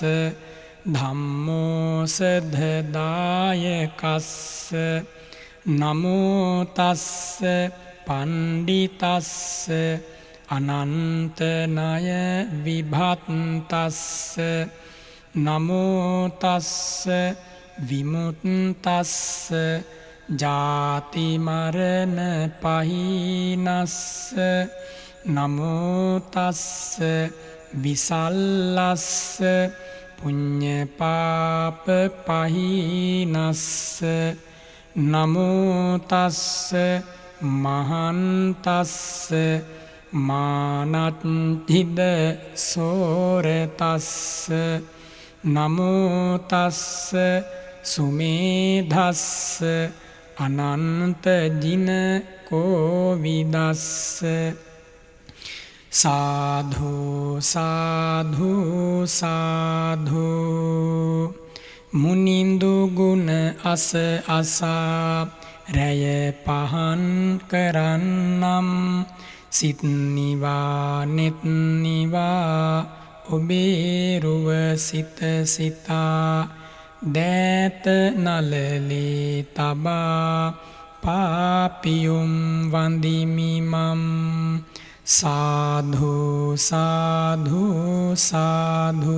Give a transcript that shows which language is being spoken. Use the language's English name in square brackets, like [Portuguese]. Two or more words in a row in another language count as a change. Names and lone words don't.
[Pali] ධම්මෝසධදායකස්ස නමෝ තස්ස පණ්ඩිතස්ස අනන්තනය විභත්තස්ස නමෝ තස්ස විමුත්තස්ස ජාති මරණ පහිනස්ස නමෝ තස්ස විසල්ලස්ස පුඤ්ඤ පාප පහිනස්ස නමෝ තස්ස මහන්තස්ස මානත්තිද සෝරතස්ස නමෝ තස්ස සුමේධස්ස අනන්ත ජින කෝවිදස්ස සාධු සාධු සාධු [Sinhala] මුනින්දු ගුණ අස අසා රැය පහන් කරන්නම් සිත් නිවා නෙත් නිවා ඔබේ රුව සිත සිතා දෑත නලලේ තබා පාපියුම් වඳිමි මම් [Pali] සාධු සාධු සාධු.